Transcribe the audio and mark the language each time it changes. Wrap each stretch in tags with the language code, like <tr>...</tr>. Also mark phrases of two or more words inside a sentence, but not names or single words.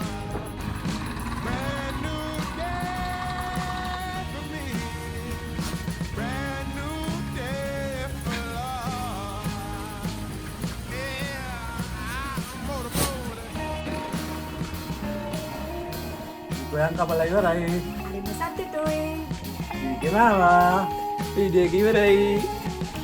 <en>Brand new day for me. Brand new day for love. Yeah, I'm motivated.</en> <id>Goyang kepala iwarai. Hari ini satu tuh. Gimana?</id> <si>වීඩියෝ එක ඉවරයි</si>